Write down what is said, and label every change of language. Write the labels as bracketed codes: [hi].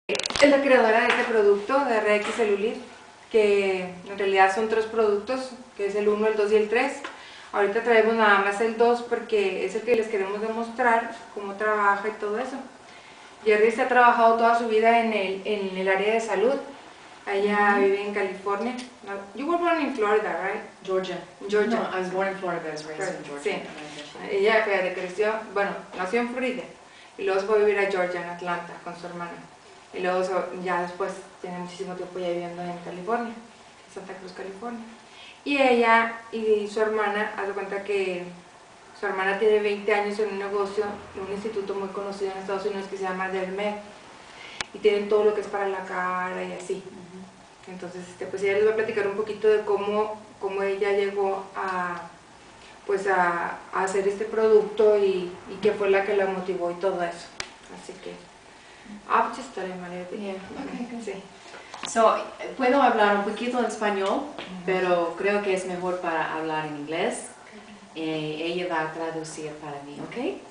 [es] Es la creadora de este producto, de RX Celulit, que en realidad son 3 productos, que es el 1, el 2 y el 3. Ahorita traemos nada más el 2 porque es el que les queremos demostrar cómo trabaja y todo eso. Jerry se ha trabajado toda su vida en el área de salud. Ella vive en California. [en] No, you were born in Florida, right? Georgia. Georgia. No, I was born in Florida, I was raised in Georgia. [es] Sí. Ella creció, bueno, nació en Florida y luego se fue a vivir a Georgia, en Atlanta, con su hermana. Y luego ya después tiene muchísimo tiempo ya viviendo en California, en Santa Cruz, California. Y ella y su hermana, haz de cuenta que su hermana tiene 20 años en un negocio, en un instituto muy conocido en Estados Unidos que se llama Dermed. Y tienen todo lo que es para la cara y así. Entonces, pues ella les va a platicar un poquito de cómo ella llegó pues a hacer este producto y qué fue la que la motivó y todo eso. Así que, [en] just tell him a little bit. Yeah, okay, good. [es] Sí. So, puedo hablar un poquito en español, pero creo que es mejor para hablar en inglés. Ella va a traducir para mí, ¿ok?